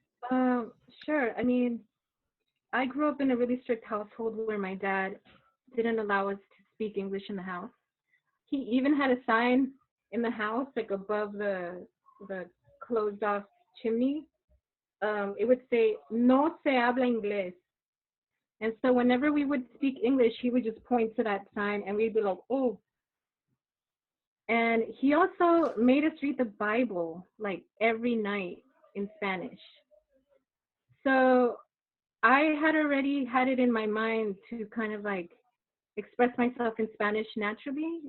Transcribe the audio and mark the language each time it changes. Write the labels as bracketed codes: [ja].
[en] Um, sure. I mean, I grew up in a really strict household where my dad didn't allow us to speak English in the house. He even had a sign in the house, like above the closed off chimney. It would say [es] "No se habla inglés." [en] And so whenever we would speak English, he would just point to that sign, and we'd be like, "Oh." And he also made us read the Bible like every night in Spanish. So I had already had it in my mind to kind of like express myself in Spanish naturally.